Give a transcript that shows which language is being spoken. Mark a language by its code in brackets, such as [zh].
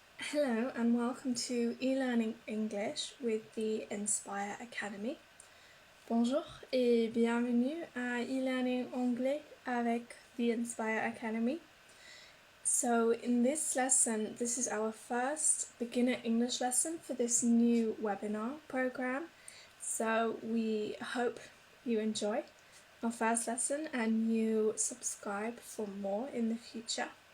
[en] Hello and welcome to e-learning English with the Inspire Academy. [fr] Bonjour et bienvenue à e-learning anglais avec the Inspire Academy. [en] So in this lesson, this is our first beginner English lesson for this new webinar program. So we hope you enjoy our first lesson and you subscribe for more in the future.